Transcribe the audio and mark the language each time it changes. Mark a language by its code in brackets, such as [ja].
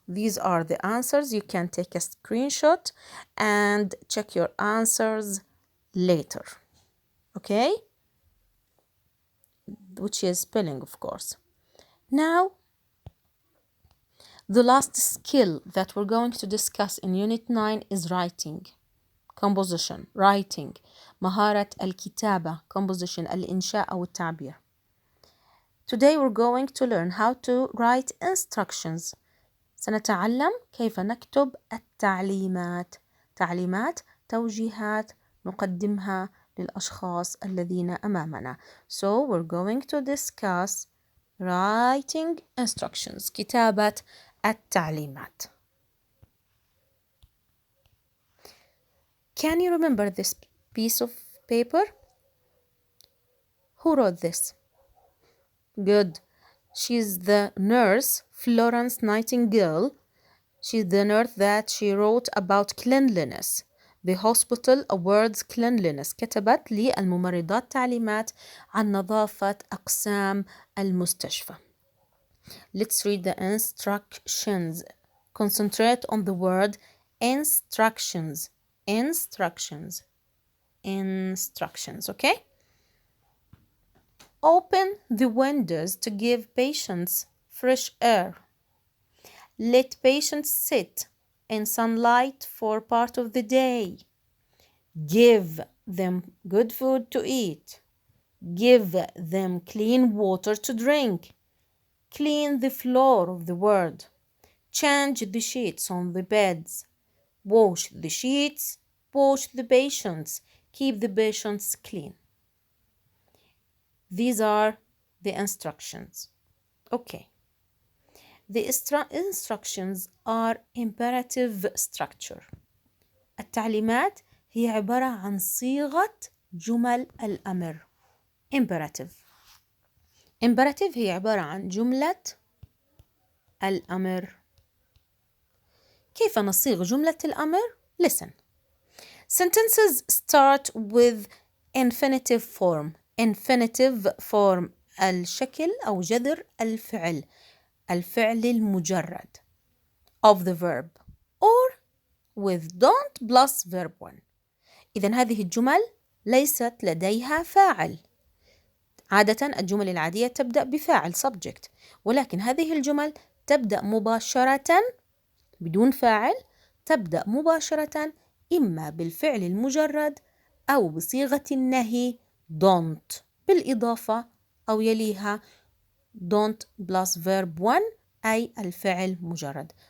[en] These are the answers. You can take a screenshot and check your answers later, okay? Which is spelling, of course. Now, the last skill that we're going to discuss in Unit 9 is writing. Composition, writing. [ar] مهارة الكتابة, composition, الإنشاء أو التعبير. [en] Today we're going to learn how to write instructions. [ar] سنتعلم كيف نكتب التعليمات. تعليمات، توجيهات نقدمها للأشخاص الذين أمامنا. [en] So we're going to discuss writing instructions. [ar] كتابة التعليمات. [en] Can you remember this piece of paper? Who wrote this? Good. She's the nurse, Florence Nightingale. She's the nurse that she wrote about cleanliness. The hospital awards cleanliness. [ar] كتبت للممرضات تعليمات عن نظافة أقسام المستشفى. [en] Let's read the instructions. Concentrate on the word instructions. Instructions. Instructions, okay? Open the windows to give patients fresh air. Let patients sit in sunlight for part of the day. Give them good food to eat. Give them clean water to drink. Clean the floor of the ward. Change the sheets on the beds. Wash the sheets. Wash the patients. Keep the patients clean. These are the instructions. Okay. The instructions are imperative structure. [ar] التعليمات هي عبارة عن صيغة جمل الأمر. [en] Imperative. [ar] Imperative هي عبارة عن جملة الأمر. كيف نصيغ جملة الأمر؟ [en] Listen. Sentences start with infinitive form. Infinitive form [ar] الشكل أو جذر الفعل. الفعل المجرد [en] of the verb or with don't plus verb 1. [ar] إذن هذه الجمل ليست لديها فاعل. عادة الجمل العادية تبدأ بفاعل subject، ولكن هذه الجمل تبدأ مباشرة بدون فاعل، تبدأ مباشرة إما بالفعل المجرد أو بصيغة النهي don't بالإضافة أو يليها [en] don't plus verb 1 [ar] أي الفعل مجرد.